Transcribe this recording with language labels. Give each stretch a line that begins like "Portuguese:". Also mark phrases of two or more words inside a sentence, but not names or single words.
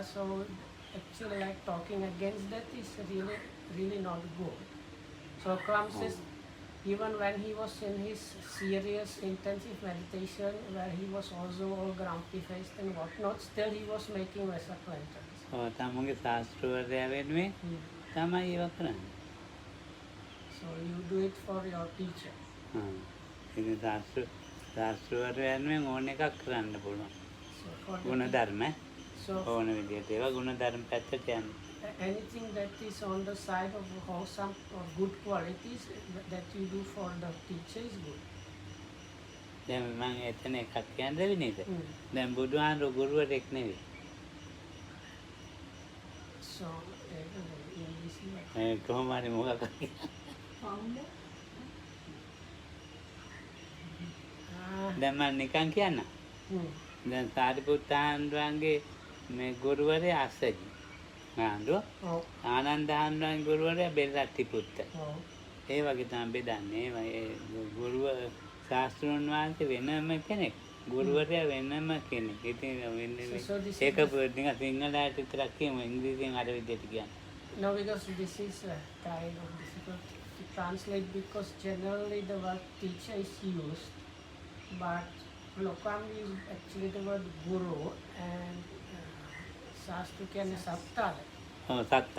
English: So actually, like talking against that is really not good. So Klam says, even when he was in his serious intensive meditation, where he was also all grumpy faced and whatnot, still he was making Vesak lanterns.
Sinhala: තමුන්ගේ ශාස්ත්‍රවරයා වෙනුවෙන් තමයි ඒවා කරන්නේ.
English: So you do it for your teacher.
Sinhala: ඉතින් ශාස්ත්‍රවරයා වෙනුවෙන් ඕන එකක් කරන්න පුළුවන්.
English: So for the
Sinhala: ගුණධර්ම
English: so
Sinhala: ඕන විදිහට ඒවා ගුණධර්ම පැත්තට යන්න.
English: anything that is on the side of wholesome or good qualities that you do for the teacher is good.
Sinhala: දැන් මම එතන එකක් කියන්නද නේද? Mm. දැන් බුදුහාමුදුරු ගුරුවරයෙක් නෙවෙයි.
English: So English
Sinhala: කොහොම හරි මොකක් හරි
English: Founder?
Sinhala: දැන් මම නිකන් කියන්න. දැන් සාරිපුත්තාන්වන්ගේ මේ ගුරුවරයා අස්සජි. ආන්දෝ
English: Oh,
Sinhala: ආනන්ද ආනන්දගේ ගුරුවරයා බෙල්ලට්ටිපුත්ත.
English: oh.
Sinhala: ඒ වගේ තමයි බෙදන්නේ. ඒ ගුරුව ශාස්ත්‍රඥ වහන්සේ වෙනම කෙනෙක්. ගුරුවරයා වෙනම කෙනෙක්. ඉතින් වෙන්නේ
English: So this is
Sinhala: ඒක නිකන් සිංහලයට විතරක් කියමු ඉංග්‍රීසියෙන් අර විදිහට කියන්න.
English: No, because this is kind of difficult to translate because generally the word teacher is used, but Lokam is actually the word guru and Sastrukyana Satta
Sinhala: ඔව් සත්තා.